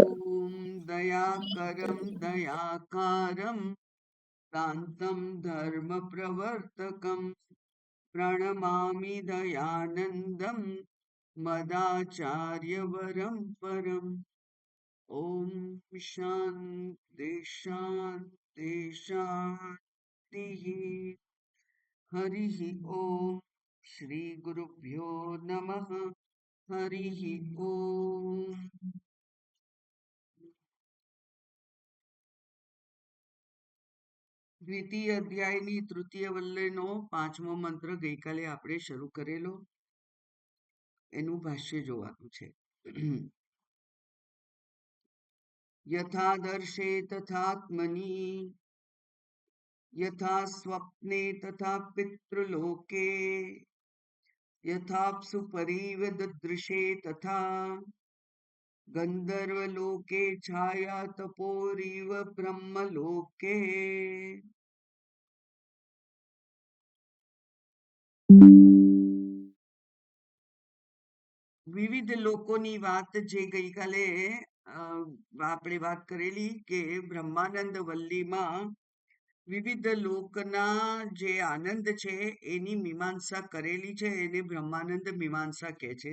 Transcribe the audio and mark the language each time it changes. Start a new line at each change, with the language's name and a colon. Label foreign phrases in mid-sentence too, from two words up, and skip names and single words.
Sanskrit: दयाकरं दयाकारं शान्तं धर्मप्रवर्तकं प्रणमामि दयानन्दं मदाचार्यवरं परम् ॐ शान्ति शान्ति शान्तिः हरिः ॐ श्रीगुरुभ्यो नमः हरिः ॐ
Gujarati: દ્વિતીય અધ્યાયની તૃતીય વલ્લયનો પાંચમો મંત્ર ગઈકાલે આપણે શરૂ કરેલો. એનું ભાષ્ય જોવાનું છે.
Sanskrit: યથાદર્શે તથાત્મની यथा स्वप्ने तथा पितृलोके यथाप्सु परिव ददृशे तथा गंधर्वलोके छाया तपोरिव ब्रह्मलोके
Gujarati: વિવિધ લોકોની વાત જે ગઈકાલે આપણે વાત કરેલી કે બ્રહ્માનંદ વલ્લીમાં વિવિધ લોકના જે આનંદ છે એની મીમાંસા કરેલી છે, એને બ્રહ્માનંદ મીમાંસા કહે છે.